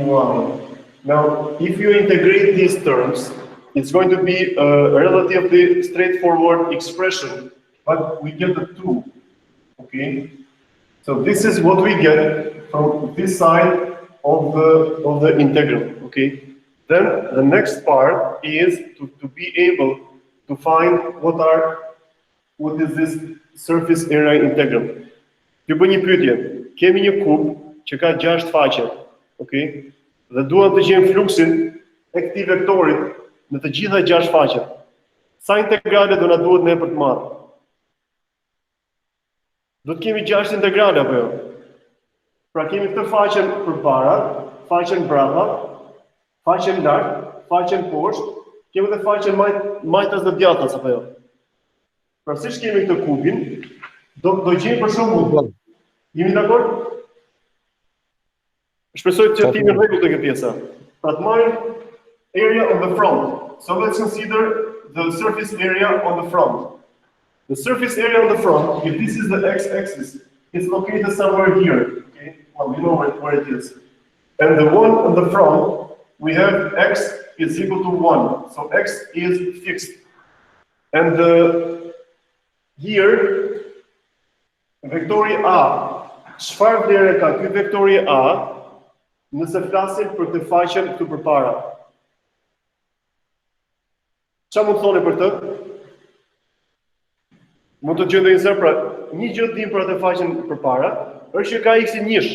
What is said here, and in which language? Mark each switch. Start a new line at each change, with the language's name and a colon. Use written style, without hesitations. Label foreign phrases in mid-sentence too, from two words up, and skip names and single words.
English: Now, if you integrate these terms, it's going to be a relatively straightforward expression, but we get a 2, okay? So this is what we get from this side of the integral, okay? Then the next part is to be able to find what is this surface area integral.
Albanian: Ju bëj një pyetje. Kemi një kub që ka 6 faqe, okay? Dhe duam të gjejmë fluksin e këtij vektorit në të gjitha 6 faqet. Sa integrale do na duhet ne për të marrë? Do të kemi 6 integrale apo jo? Pra kemi këtë faqen përpara, faqen brapa, faqen lart, faqen poshtë, kemi edhe faqen majtas dhe djathtas apo jo? Pra siç kemi këtë kubin, do gjejmë për shembull. Jemi dakord? Shpresoj që ti në rregull të këtë pjesa. Pra të marrim
English: area on the front. So let's consider the surface area on the front. The surface area on the front, if this is the x-axis, it's located somewhere here. Okay, well, you know where it is. And the one on the front, we have x is equal to 1. So x is fixed. And here, vektori A.
Albanian: Çfarë vlerë ka ky vektori A nëse flasim për të faqen këtu përpara? Çfarë mund të thoni për të? Mund të gjendë një pra, një gjë dim për atë faqen përpara, është që ka x-i njësh.